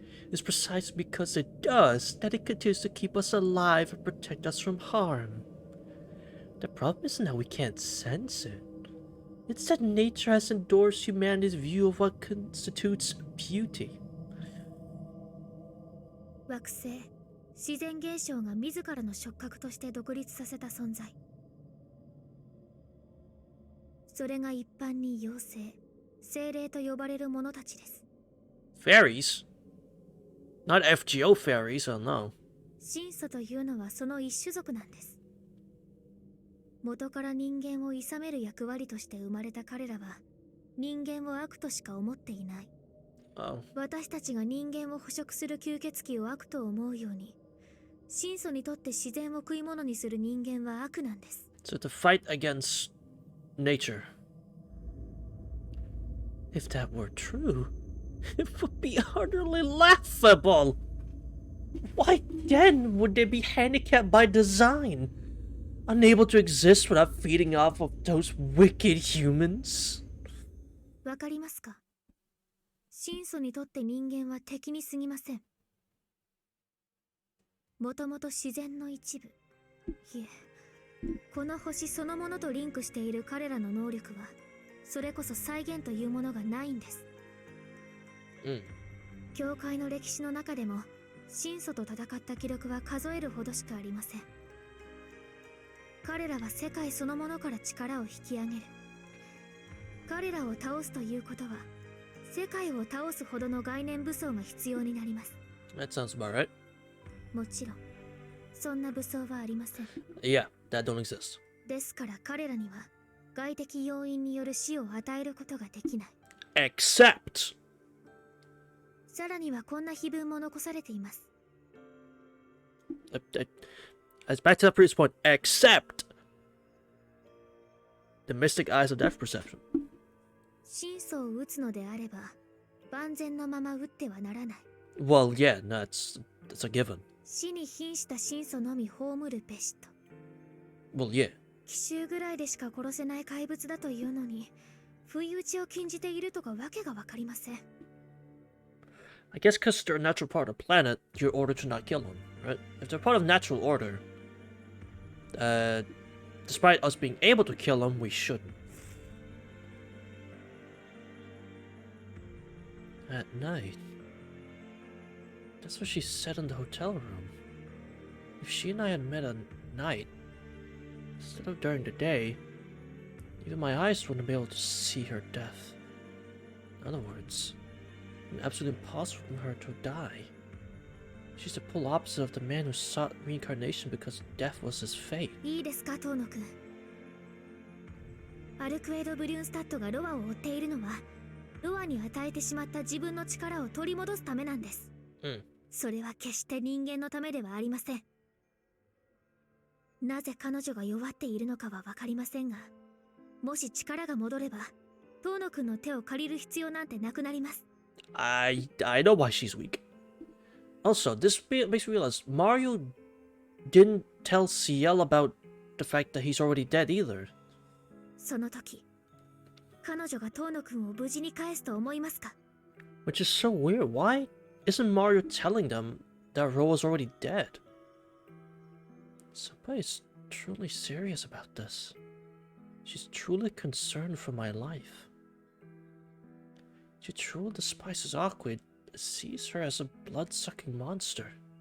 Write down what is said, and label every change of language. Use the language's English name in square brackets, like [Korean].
[English] It's precisely because it does that it continues to keep us alive and protect us from harm. The problem isn't that we can't sense it. It's that nature has endorsed humanity's view of what constitutes beauty. [Japanese] 惑星、自然現象が自らの触覚として独立させた存在。それが一般に妖精、精霊と呼ばれる者たちです。 [English] Fairies? Not FGO fairies, oh no. [Japanese] 神祖というのはその一種族なんです。元から人間を諌める役割として生まれた彼らは人間を悪としか思っていない。私たちが人間を捕食する吸血鬼を悪と思うように、神祖にとって自然を食い物にする人間は悪なんです。 [English] So to fight against nature. If that were true, it would be utterly laughable. Why then would they be handicapped by design? Unable to exist without feeding off of those wicked humans? [Japanese] わかりますか？神祖にとって人間は敵に過ぎません。もともと自然の一部。いえ、この星そのものとリンクしている彼らの能力はそれこそ再現というものがないんです。教会の歴史の中でも神祖と戦った記録は数えるほどしかありません。彼らは世界そのものから力を引き上げる。彼らを倒すということは世界を倒すほどの概念武装が必要になります。 [English] That sounds about right. [Japanese] もちろんそんな武装はありません。 [English] Yeah, that don't exist. [Japanese] ですから彼らには外的要因による死を与えることができない。 [English] Except [Japanese] さらにはこんな碑文も残されています。 [English] as back to the previous point, except the mystic eyes of depth perception. [Japanese] 神祖を撃つのであれば万全のまま撃ってはならない。 [English] Well, yeah, no, that's a given. [Japanese] 死に瀕した神祖のみ葬るべしと。 [English] Well, yeah. [Japanese] 奇襲ぐらいでしか殺せない怪物だというのに不意打ちを禁じているとかわけがわかりません。 [English] I guess because they're a natural part of the planet, you're ordered to not kill them, right? If they're part of natural order, despite us being able to kill them, we shouldn't. At night. That's what she said in the hotel room. If she and I had met at night, instead of during the day, even my eyes wouldn't be able to see her death. In other words, it's absolutely impossible for her to die. She's the polar opposite of the man who sought reincarnation because death was his fate. [Japanese] いいですか、遠野くん。アルクエド・ブリュンスタッドがロアを追っているのはロアに与えてしまった自分の力を取り戻すためなんです。それは決して人間のためではありません。なぜ彼女が弱っているのかは分かりませんが、もし力が戻れば遠野くんの手を借りる必要なんてなくなります。 [English] I know why she's weak. Also, this makes me realize Mario didn't tell Ciel about the fact that he's already dead either. [Japanese] その時、彼女が遠野くんを無事に返すと思いますか？ [English] Which is so weird. Why isn't Mario telling them that Roa's already dead? Somebody's truly serious about this. She's truly concerned for my life. She truly despises Aquid, sees her as a blood-sucking monster.